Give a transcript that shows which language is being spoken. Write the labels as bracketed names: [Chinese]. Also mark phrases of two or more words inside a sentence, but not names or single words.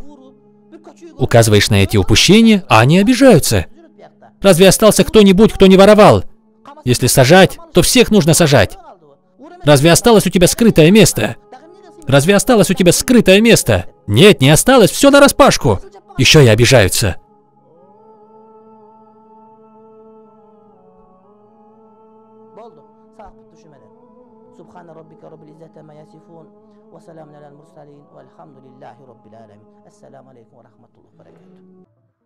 [Russian] Указываешь на эти упущения, а они обижаются. Разве остался кто-нибудь, кто не воровал? Если сажать, то всех нужно сажать. Разве осталось у тебя скрытое место? Разве осталось у тебя скрытое место? Нет, не осталось, все нараспашку. Еще и обижаются. [Arabic] سبحان ربك رب العزة عما يصفون وسلام على المرسلين والحمد لله رب العالمين. السلام عليكم ورحمة الله وبركاته.